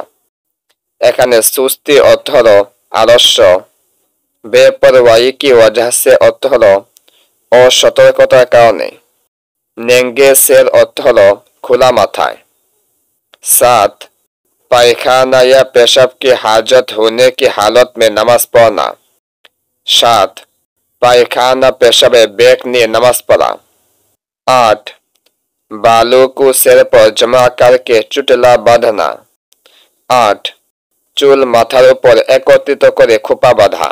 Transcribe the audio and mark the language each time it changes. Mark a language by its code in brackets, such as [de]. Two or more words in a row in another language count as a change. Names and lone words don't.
[bn] এখানে সুস্তি অর্থ হলো আলস্য, বেপরওয়াহি [hi] की वजह से [bn] अर्थ হলো অসতর্কতার কারণে। নেংগে সের অর্থ হলো খুলা মাথায়। [hi] 7 पायखाना या पेशाब की हाजत होने की हालत में नमाज पढ़ना। [bn] 7 পায়খানা পেশাবে বেগ নিয়ে নামাজ পড়া। [hi] 8 बालों को सिर पर जमा करके चुटला बांधना। [bn] 8 চুল মাথার উপর একত্রিত করে খোপা বাঁধা।